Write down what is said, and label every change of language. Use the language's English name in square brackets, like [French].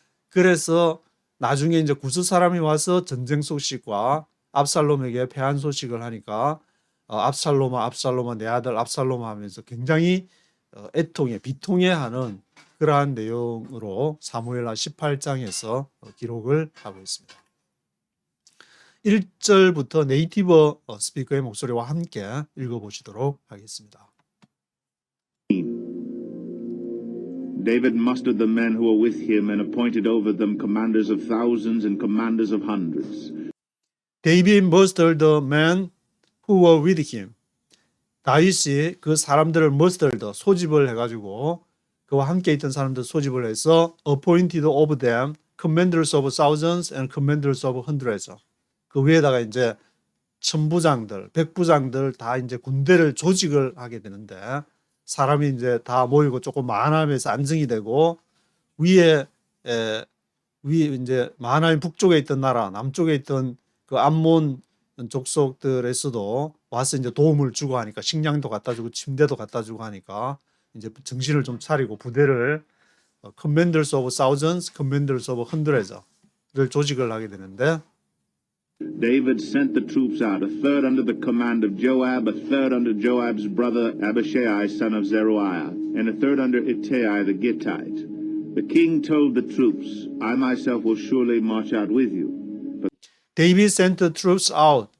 [Korean] 그래서 나중에 이제 구스 사람이 와서 전쟁 소식과 압살롬에게 패한 소식을 하니까 압살롬아 내 아들 압살롬아 하면서 굉장히 애통해 비통해하는 그러한 내용으로 사무엘하 18장에서 기록을 하고 있습니다. 1절부터 네이티브 스피커의 목소리와 함께 읽어보시도록 하겠습니다. [English] David mustered the men who were with him and appointed over them commanders of thousands and commanders of hundreds. David mustered the men who were with him. [Korean] 다윗이 그 사람들을 mustered, 소집을 해가지고 그와 함께 있던 사람들 소집을 해서 [English] appointed over them commanders of thousands and commanders of hundreds. [Korean] 그 위에다가 이제 천부장들, 백부장들 다 이제 군대를 조직을 하게 되는데, 사람이 이제 다 모이고 조금 많아면서 안정이 되고, 위에 이제 마하나임 북쪽에 있던 나라, 남쪽에 있던 그 암몬 족속들에서도 와서 이제 도움을 주고 하니까 식량도 갖다 주고 침대도 갖다 주고 하니까 이제 정신을 좀 차리고 부대를 [English] commanders of thousands, commanders of hundrads [Korean] 를 조직을 하게 되는데, [English] David sent the troops out, a third under the command of Joab, a third under Joab's brother Abishai, son of Zeruiah, and a third under Ittai the Gittite. The king told the troops, I myself will surely march out with you. David sent the troops out.